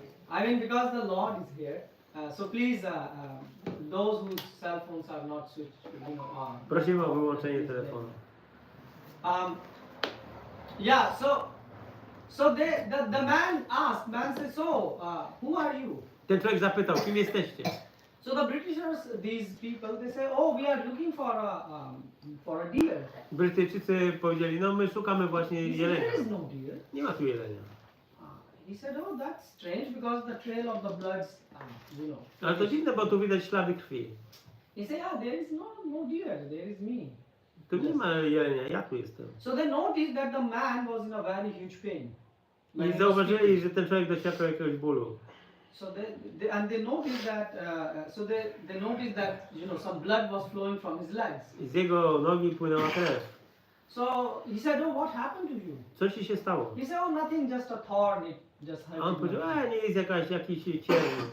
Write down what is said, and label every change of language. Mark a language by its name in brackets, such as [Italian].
[English] I mean, because the Lord is here, so please, those whose cell phones are not switched, on. [Polish] Prosimy o wyłączenie telefonu. [English] Yeah. So the man asked. Man said, "So, who are you?" [Polish] Ten człowiek zapytał, kim jesteście? [English] So the Britishers, these people, they say, "Oh, we are looking for a deer." [Polish] Brytyjczycy powiedzieli, no my szukamy właśnie [English] He said, [Polish] jelenia. [English] "There is no deer." [Polish] Nie ma tu jelenia. [English] He said, "Oh, that's strange because the trail of the bloods, [Polish] Ale to dziwne, bo tu widać ślady krwi. [English] He said, "Yeah, there is no deer. There is me." [Polish] Tu nie ma jelenia, ja tu jestem. [English] So they noticed that the man was in a very huge pain. When [Polish] I [English] he was [Polish] zauważyli, [English] speaking. [Polish] że ten człowiek doświadczał jakiegoś bólu. [English] So they noticed that they noticed that some blood was flowing from his legs. [Polish] I z jego nogi płynęła krew. [English] So he said, "Oh, what happened to you?" [Polish] Co ci się stało? [English] He said, "Oh, nothing, just a thorn. It just [Polish] A on [English] hurt me." [Polish] powiedział, nie jest jakiś cierń.